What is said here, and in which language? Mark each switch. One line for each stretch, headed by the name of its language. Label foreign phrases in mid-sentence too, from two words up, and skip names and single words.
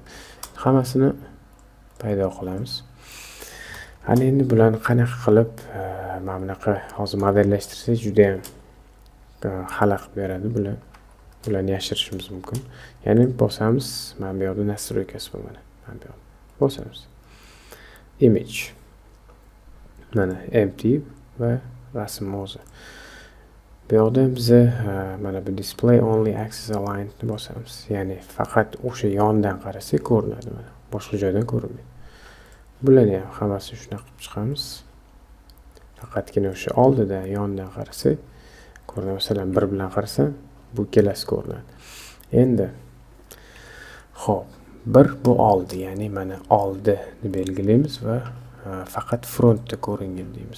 Uzbek: Hammasini paydo qilamiz. Ana endi bularni qanaqa qilib mana bunaqa hozir modellashtirsak juda ham xalaqit beradi bular. Bularni yashirishimiz mumkin. Ya'ni bosamiz, mana bu yerda nastroykasi bor mana. Mana bu yerda bosamiz. Image. Mana empty va rasm o'zi. Bu yerda biz mana bu
English: display only axis aligned
Uzbek: ni bosamiz. Ya'ni faqat o'sha yondan qarasak ko'rinadi mana. Boshqa joydan ko'rinmaydi. Bularni ham hammasini shuna qilib chiqamiz. Faqatgina o'sha oldidan, yondan qarasak ko'rinadi. Masalan, bir bilan qarasam, bu ikkalasi ko'rinadi. Endi xo'p, bir bu oldi, ya'ni mana oldini belgilaymiz va faqat frontda ko'ringan deymiz.